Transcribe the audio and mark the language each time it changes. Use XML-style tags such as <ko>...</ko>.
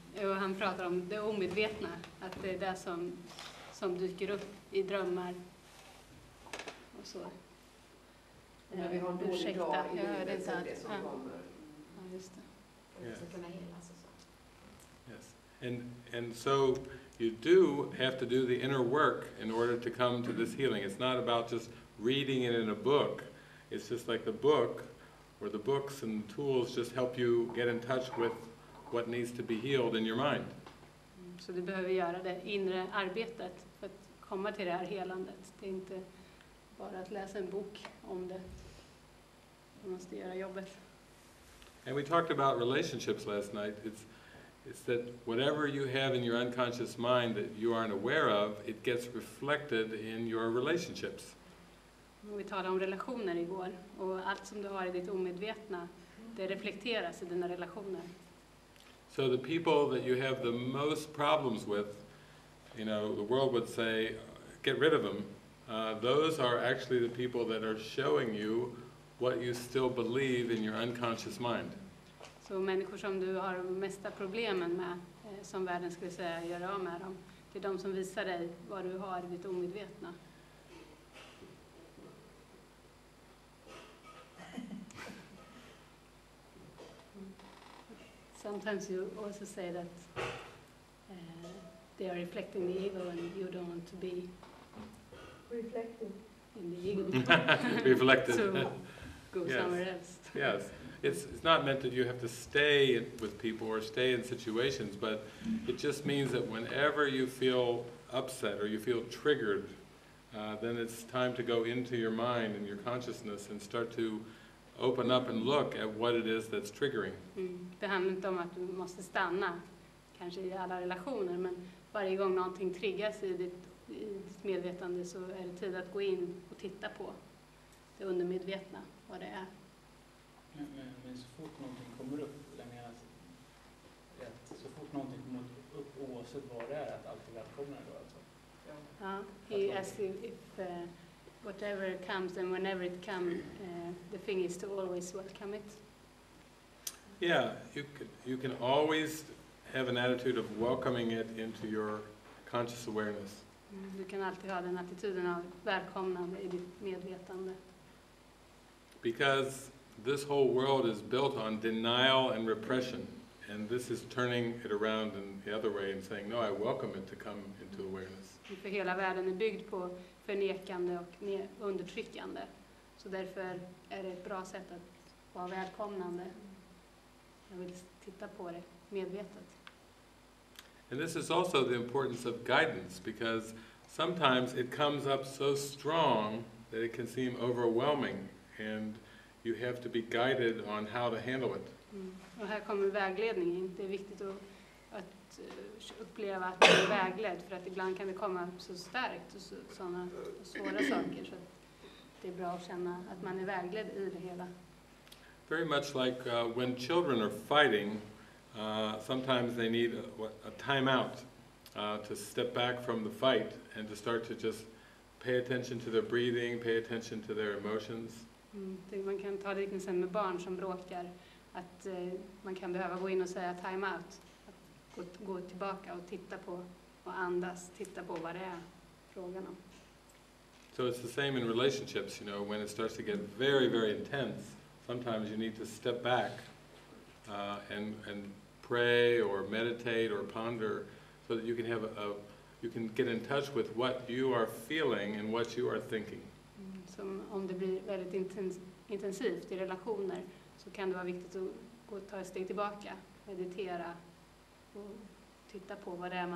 <sv>Och han pratar om det omedvetna, att det är det som dyker upp i drömmar och så. När vi har en dålig dag i livet så är det som kommer. Ja, just det. För att det ska kunna helas och så.</sv> <en>Yes. And so you do have to do the inner work in order to come to this healing. It's not about just reading it in a book. It's just like the book, or the books and tools just help you get in touch with what needs to be healed in your mind.</en> <sv>Så du behöver göra det inre arbetet för att komma till det här helandet. Det är inte bara att läsa en bok om det. Du måste göra jobbet.</sv> <en>And we talked about relationships last night. It's that whatever you have in your unconscious mind that you aren't aware of, it gets reflected in your relationships.</en> <sv>Vi talade om relationer igår, och allt som du har i ditt omedvetna, det reflekteras i dina relationer.</sv> <en>So the people that you have the most problems with, you know, the world would say, get rid of them. Those are actually the people that are showing you what you still believe in your unconscious mind.</en> <sv>Så människor som du har mesta problemen med, som världen skulle säga, gör av med dem. Det är de som visar dig vad du har i ditt omedvetna.</sv> <en>Sometimes you also say that they are reflecting the ego and you don't want to be Reflecting. in the ego. Reflected. So go Yes. somewhere else. Yes. It's not meant that you have to stay with people or stay in situations, but it just means that whenever you feel upset or you feel triggered, then it's time to go into your mind and your consciousness and start to open up and look at what it is that's triggering.</en> <sv>Det handlar inte om att du måste stanna, kanske i alla relationer, men varje gång någonting triggas i ditt medvetande så är det tid att gå in och titta på det undermedvetna, vad det är. Men så fort någonting kommer upp, jag menar att så fort någonting kommer upp oavsett vad det är, att allt är välkomna då alltså?</sv> <en>Ja, he asks if whatever comes and whenever it comes, the thing is to always welcome it. Yeah, you can always have an attitude of welcoming it into your conscious awareness.</en> <sv>Du kan alltid ha den attityden av välkomnande i ditt medvetande.</sv> <en>Because this whole world is built on denial and repression, and this is turning it around in the other way and saying, no, I welcome it to come into awareness.</en> <sv>För hela världen är byggd på förnekande och undertryckande. Så därför är det ett bra sätt att vara välkomnande. Jag vill titta på det medvetet.</sv> <en>And this is also the importance of guidance, because sometimes it comes up so strong that it can seem overwhelming, and you have to be guided on how to handle it.</en> <sv>Och här kommer vägledning in. Det är viktigt att uppleva att man är vägledd, för att ibland kan det komma så starkt och sådana svåra saker, så att det är bra att känna att man är vägledd i det hela.</sv> <en>Very much like when children are fighting, sometimes they need a time out to step back from the fight and to start to just pay attention to their breathing, pay attention to their emotions.</en> <sv>Man kan ta liknelsen med barn som bråkar, att man kan behöva gå in och säga time out, att gå tillbaka och titta på och andas, titta på vad det är frågan om.</sv> <en>So it's the same in relationships, you know, when it starts to get very, very intense, sometimes you need to step back and pray or meditate or ponder so that you can have you can get in touch with what you are feeling and what you are thinking.</en> <sv>Som om det blir väldigt intensivt i relationer, så kan det vara viktigt att ta ett steg tillbaka, meditera och titta på vad det är man</sv>